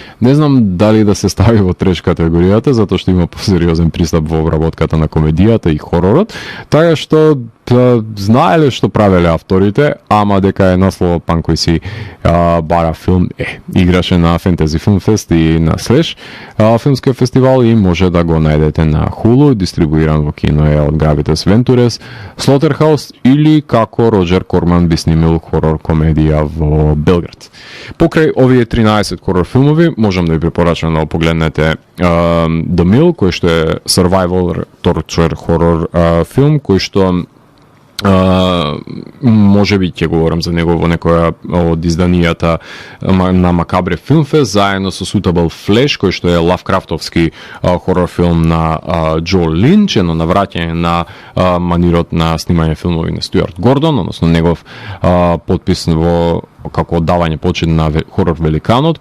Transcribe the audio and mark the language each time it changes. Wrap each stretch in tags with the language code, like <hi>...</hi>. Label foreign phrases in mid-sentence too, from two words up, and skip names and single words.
<mk>Не знам дали да се стави во треш категоријата, затоа што има посериозен пристап во обработката на комедијата и хоророт, така што знаеле што правеле авторите, ама дека е насловот пан кој си бара филм, играше на Fantasy Film Fest и на Слеш филмскиот фестивал и може да го најдете на Hulu, дистрибуиран во кино е од Gravitas Ventures, Slaughterhouse, или како Роджер Корман би снимил хорор комедија во Белград. Покрај овие 13 хорор филмови, можам да ви препорачам да погледнете The Mill, кој што е</mk> <en>survival torture</en> <mk>хорор филм, кој што може би ќе говорам за него во некоја од изданијата на Макабре Филмфест, заедно со Suitable Flesh, кој што е лавкрафтовски хорор филм на Джо Линч, едно навраќање на манирот на снимање филмови на Стюарт Гордон, односно негов подпис во како оддавање почит на хорор великанот.</mk>